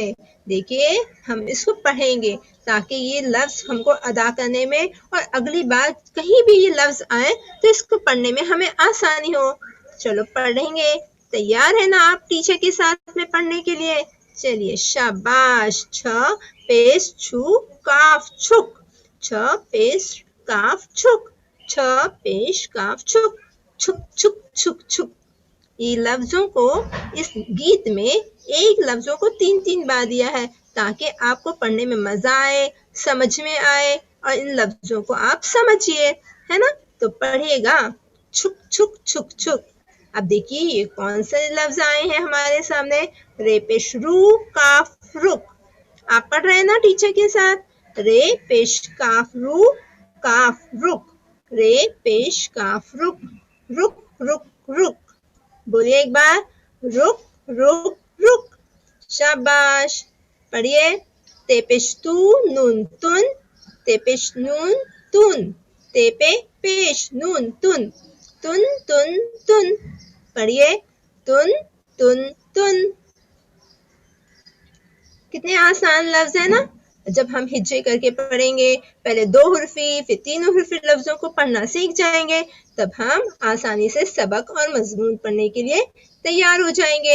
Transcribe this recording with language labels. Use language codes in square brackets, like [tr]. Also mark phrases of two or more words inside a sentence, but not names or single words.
[ur] دیکھیے، ہم اس کو پڑھیں گے تاکہ یہ لفظ ہم کو ادا کرنے میں اور اگلی بار کہیں بھی یہ لفظ آئے تو اس کو پڑھنے میں ہمیں آسانی ہو. چلو پڑھیں گے. تیار ہے نا آپ ٹیچر کے ساتھ میں پڑھنے کے لیے? چلیے، شاباش. چھ پیش چھُ کاف چھُک، چھ پیش کاف چھُک، چھ پیش کاف چھُک، چھُک چھُک چھُک چھُک. یہ لفظوں کو اس گیت میں ایک لفظوں کو 3-3 بار دیا ہے تاکہ آپ کو پڑھنے میں مزہ آئے، سمجھ میں آئے اور ان لفظوں کو آپ سمجھیے، ہے نا? تو پڑھیے گا, چھُک چھُک چھُک چھُک. اب دیکھیے یہ کون سے لفظ آئے ہیں ہمارے سامنے. رے پیش رُو کاف رُک. آپ پڑھ رہے ہیں نا ٹیچر کے ساتھ؟ رے پیش کاف رُک، رے پیش کاف رُک، رُک رُک رُک. بولیے ایک بار، رُک رُک رُک. شاباش۔ پڑھیے، تے پیش تُو نون تُن، تے پیش نون تُن، تے پے پیش نون تُن، تُن تُن تُن. پڑھیے، تُن تُن تُن. کتنے آسان لفظ ہے نا? جب ہم ہجے کر کے پڑھیں گے، پہلے 2 حرفی پھر 3 حرفی لفظوں کو پڑھنا سیکھ جائیں گے، تب ہم آسانی سے سبق اور مضمون پڑھنے کے لیے تیار ہو جائیں گے.